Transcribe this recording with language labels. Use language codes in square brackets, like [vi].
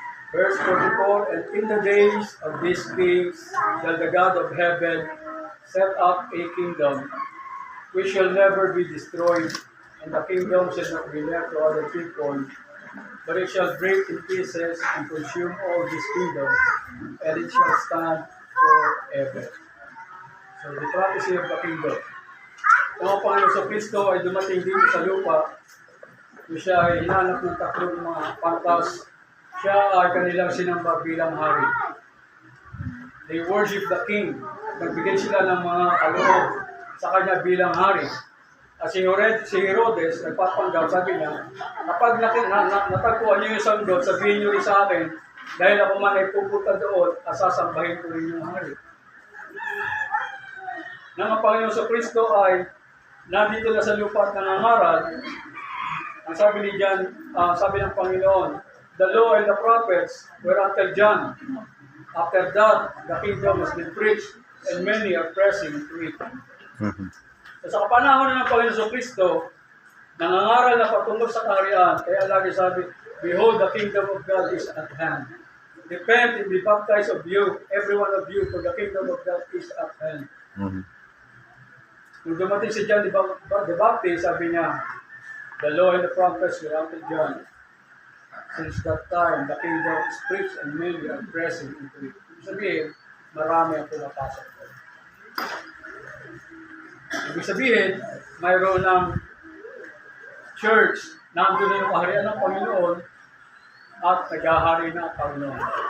[en] Verse 44, and in the days of these kings shall the God of heaven set up a kingdom which shall never be destroyed, and the kingdom shall not be left to other people, but it shall break in pieces and consume all these kingdoms, and it shall stand forever. So the prophecy of the kingdom. [tl] Ang Panginoon sa Kristo ay dumating dito sa lupa, siya ay hinanap ng tatlong mga pantas. Siya ay kanilang sinamba bilang hari. [en] They worship the king. [tl] Nagbigay sila ng mga kaloob sa kanya bilang hari. At si Herodes, nagpapanggap, sabi niya, kapag natagpuan niyo yung sanggol, sabihin niyo rin sa akin, dahil ako man ay pupunta doon, at sasambahin ko rin yung hari. Nang ang Panginoon sa Kristo ay nandito na sa lupa at nangangaral, ang sabi ni John, sabi ng Panginoon, [en] the law and the prophets were until John. After that, the kingdom has been preached, and many are pressing into it. [tl] So, sa kapanahon ng Panginoon sa Kristo, nangangaral na patungkol sa kaharian, kaya lagi sabi, [en] behold, the kingdom of God is at hand. Repent and be baptized of you, every one of you, for the kingdom of God is at hand. [tl] Nung dumating si John the Baptist, sabi niya, [en] the law and the prophets were until John. Since that time, the kingdom is preached and many are pressing into it. [tl] Ibig sabihin, marami ang pumapasok ko. Ibig sabihin, mayroon ng church, nandun na yung kaharian ng Panginoon at naghahari na ang Panginoon.